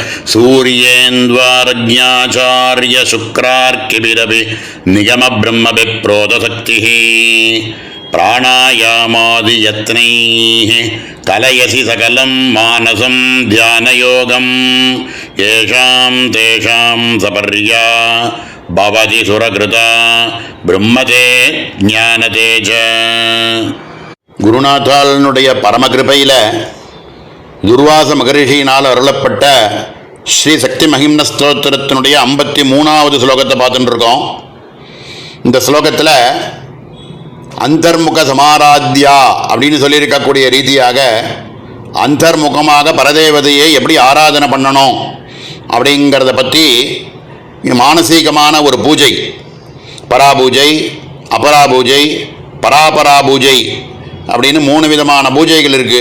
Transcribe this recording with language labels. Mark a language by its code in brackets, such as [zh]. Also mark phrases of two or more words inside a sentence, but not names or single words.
[sa] सूर्येन्द्वारज्ञाचार्यशुक्रार्किभिरपि निगमब्रह्मविप्रोतशक्तिः प्राणायामादियत्नैः कलयसि सकलं मानसं ध्यानयोगं येषां तेषां सपर्या भवति सुरकृता ब्रह्मते ज्ञानदे च. [ta] குருநாத்தாளனுடைய பரமகிருபையில் துர்வாச மகரிஷியினால் அருளப்பட்ட ஸ்ரீ சக்தி மகிம்ன ஸ்தோத்திரத்தினுடைய 53வது ஸ்லோகத்தை பார்த்துட்டு இருக்கோம். இந்த ஸ்லோகத்தில் அந்தர்முக சமாராத்யா அப்படின்னு சொல்லியிருக்கக்கூடிய ரீதியாக அந்தர்முகமாக பரதேவதையை எப்படி ஆராதனை பண்ணணும் அப்படிங்கிறத பற்றி மானசீகமான ஒரு பூஜை, பராபூஜை, அபராபூஜை, பராபராபூஜை அப்படின்னு 3 விதமான பூஜைகள் இருக்குது.